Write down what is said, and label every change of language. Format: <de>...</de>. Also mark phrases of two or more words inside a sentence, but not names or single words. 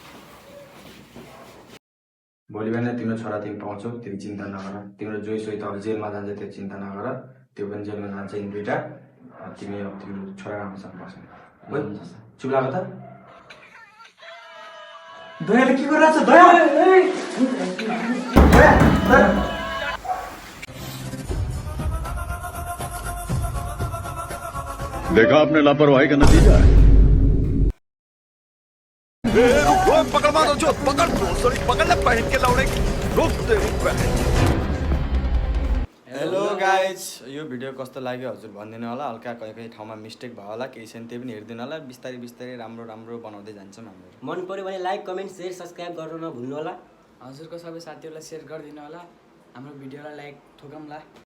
<ne>भोलि बिहान तिम्रो छोरा तिमी पाउँछौ, तिमी चिन्ता नगर। तिम्रो जोइ सोइ त अब जेलमा जान्छ, त्यो चिन्ता नगर। त्यो पनि जेलमा जान्छ इन दुइटा। तिमी अब तिम्रो छोरा राम्रोसँग बस्नु। चुप लाग्यो त? दयाले के गरिरहेछ? दया</ne> <hi>देखा आपने लापरवाही का नतीजा है। पकड़ मारो जो पकड़ ले पहन के लौड़े रोक दे।</hi> <en>hello guys,</en> <ne>यो भिडियो कस्तो लाग्यो हजुर भनिदिनु होला। हल्का कहीँ कहीँ ठाउँमा मिस्टेक भयो होला, केही छैन, त्यही पनि हेरिदिनु होला। बिस्तारै बिस्तारै राम्रो राम्रो बनाउँदै जान्छौँ हाम्रो। मन पर्यो भने</ne> <en>like comment share subscribe</en> <ne>गर्न नभुल्नु होला। हजुरको सबै साथीहरूलाई सेयर गरिदिनु होला, हाम्रो भिडियोलाई लाइक ठोकौँला।</ne>